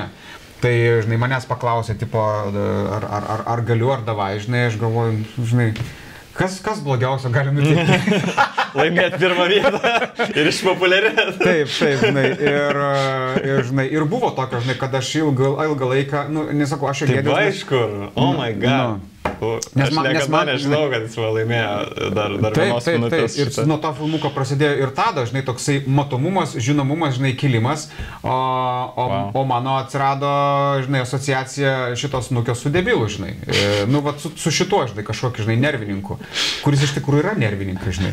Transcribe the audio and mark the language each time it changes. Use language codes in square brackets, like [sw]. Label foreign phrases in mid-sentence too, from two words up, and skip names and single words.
[lt] Tai, žinai, manęs paklausė, tipo, ar galiu, ar davai, žinai, aš galvoju, žinai, kas blogiausio gali nutikti? Laimėti pirmą vietą ir išpopuliarėti. Taip, žinai, ir buvo tokio, žinai, kad aš ilgą laiką, nu, nesakau, aš jo gėdėjau. Taip, aišku, [en] oh my god. [lt] Aš niekada nežinau, kad jis laimėjo dar vienos minutės. Ir nuo to filmuko prasidėjo ir tada, žinai, toksai matomumas, žinomumas, žinai, kilimas, o mano atsirado, žinai, asociacija šitos snukio su debilu, žinai. Nu, va, su šituo, žinai, kažkokiu, žinai, nervininku, kuris iš tikrųjų yra nervininkas, žinai.